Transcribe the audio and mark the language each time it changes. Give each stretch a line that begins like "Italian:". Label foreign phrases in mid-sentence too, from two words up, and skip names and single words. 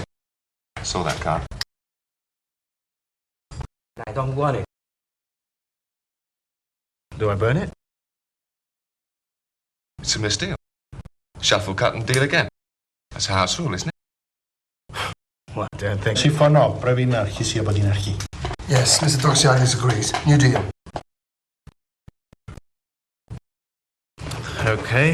English: Saw that card. I don't want it. Do I burn it? It's a misdeal. Shuffle, cut and deal again. That's a house rule, isn't it? What, I don't think...
Greek: Συμφωνώ. Πρέπει να αρχίσει από την αρχή.
English: Yes, Mr. Doxiadis agrees. New deal. Okay.